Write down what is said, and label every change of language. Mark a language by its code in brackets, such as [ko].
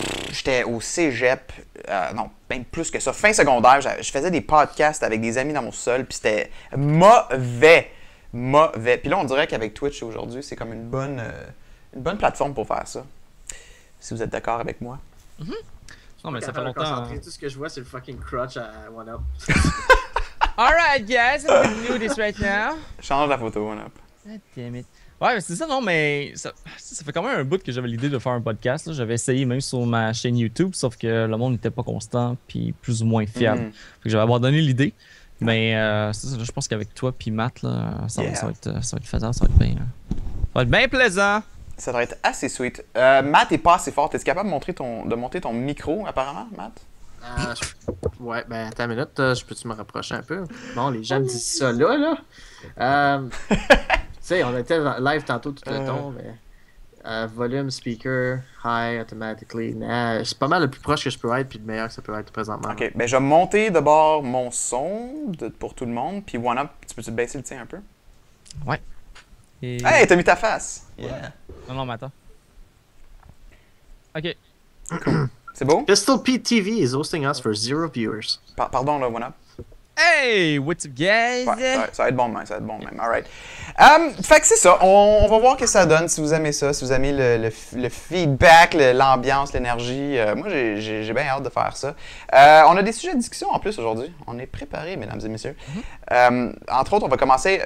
[fr] J'étais au cégep, non, même plus que ça, fin secondaire, je faisais des podcasts avec des amis dans mon sol, puis c'était mauvais. Puis là, on dirait qu'avec Twitch aujourd'hui, c'est comme une bonne plateforme pour faire ça. Si vous êtes d'accord avec moi. Mm-hmm. Non, mais ça fait Capable de longtemps. concentrer. Tout ce que je vois, c'est le fucking crotch à OneUp. [en] Alright, guys, I'm gonna do this right now. [fr] Change la photo, OneUp. [en] God damn it. [fr] Ouais, c'est ça, non, mais ça fait quand même un bout que j'avais l'idée de faire un podcast. Là. J'avais essayé même sur ma chaîne YouTube, sauf que le monde n'était pas constant puis plus ou moins fiable. Fait que j'avais abandonné l'idée. Mais c'est ça, je pense qu'avec toi puis Matt, là, ça va être faisant, ça va être bien plaisant. Ça devrait être assez sweet. Matt est pas assez fort. Es-tu capable de monter ton micro, apparemment, Matt? Ouais, ben attends une minute, je peux-tu me rapprocher un peu? Bon, les gens me disent ça là. Tu sais, on était live tantôt tout le temps, mais [en] volume, speaker, high, automatically. [fr] Nah, c'est pas mal le plus proche que je peux être, puis le meilleur que ça peut être présentement. Ok, ben je vais monter d'abord mon son pour tout le monde, puis OneUp, tu peux-tu baisser le tien un peu? Ouais. Et... Hey, t'as mis ta face! Yeah! Non, mais attends. Ok. C'est beau? [en] Pistol Pete TV is hosting us for 0 viewers. [fr] Pardon, là, OneUp. [en] Hey, what's up, guys? [fr] Ouais, ça va être bon même, alright. Fait que c'est ça, on va voir ce que ça donne, si vous aimez ça, si vous aimez le feedback, l'ambiance, l'énergie. Moi, j'ai bien hâte de faire ça. On a des sujets de discussion en plus aujourd'hui. On est préparés, mesdames et messieurs. Entre autres, on va commencer.